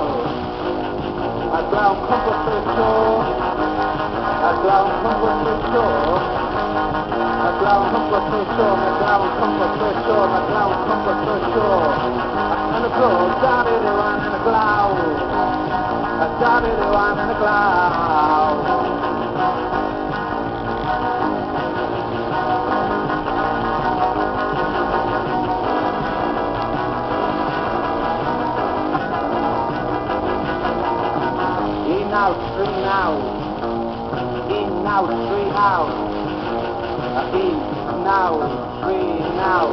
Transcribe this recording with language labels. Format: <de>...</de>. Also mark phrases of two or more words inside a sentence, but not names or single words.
<cy>A glaw yn cwmbwll trwy'r tro, a glaw yn cwmbwll trwy'r tro, a glaw yn cwmbwll trwy'r tro, mae glaw yn cwmbwll trwy'r tro, mae glaw yn cwmbwll trwy'r tro. Ac yn y bro, Dafydd Iwan yn y glaw, a Dafydd Iwan yn y glaw.</cy> <en>Out, 3 now. In now, 3 out. In now, 3 now.</en>